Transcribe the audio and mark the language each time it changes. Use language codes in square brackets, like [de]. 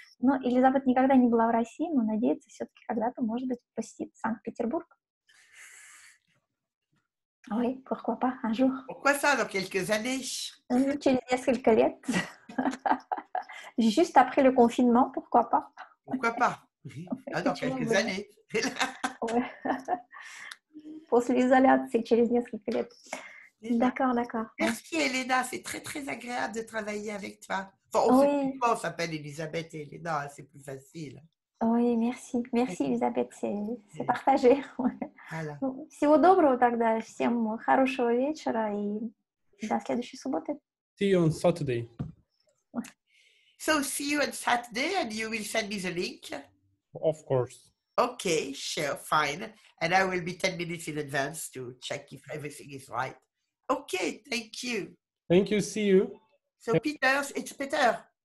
[ru] Но Елизабет никогда не была в России, но надеется все-таки когда-то, может быть, посетить Санкт-Петербург. [fr] Oui, pourquoi pas, un jour. Pourquoi ça, dans quelques années? [ru] Через несколько лет. [fr] Juste après le confinement, pourquoi pas? Pourquoi pas? Dans quelques années. [ru] После изоляции, через несколько лет. [fr] D'accord. Merci, Elena. C'est très, très agréable de travailler avec toi. Enfin, on s'appelle Elisabeth et Elena, c'est plus facile. Oui, merci. Merci, Elisabeth, c'est partagé. Voilà. [ru] Всего доброго тогда, всем хорошего вечера и до следующей субботы. [en] See you on Saturday. So, see you on Saturday and you will send me the link? Of course. Okay, sure, fine. And I will be 10 minutes in advance to check if everything is right. Okay, thank you. Thank you. See you. So, Peter, it's Peter.